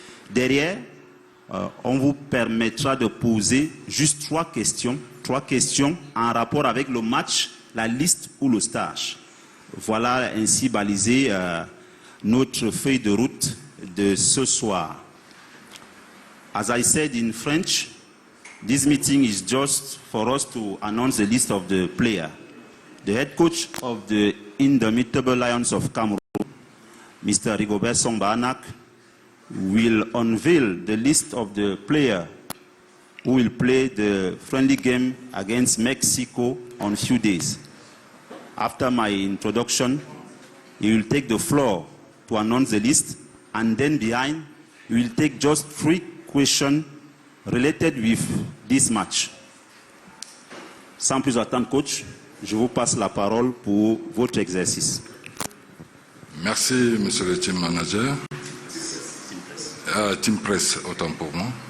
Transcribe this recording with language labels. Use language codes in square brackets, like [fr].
[fr] Derrière, on vous permettra de poser juste trois questions en rapport avec le match, la liste ou le stage. Voilà ainsi balisé notre feuille de route de ce soir. [en] As I said in French, this meeting is just for us to announce the list of the players. The head coach of the Indomitable Lions of Cameroon, Mr. Rigobert Song Bahanak, will unveil the list of the players who will play the friendly game against Mexico on a few days. After my introduction, he will take the floor to announce the list, and then behind, he will take just 3 questions related with this match. [fr] Sans plus attendre, coach, je vous passe la parole pour votre exercice. Merci, monsieur le team manager. Team press, autant pour moi.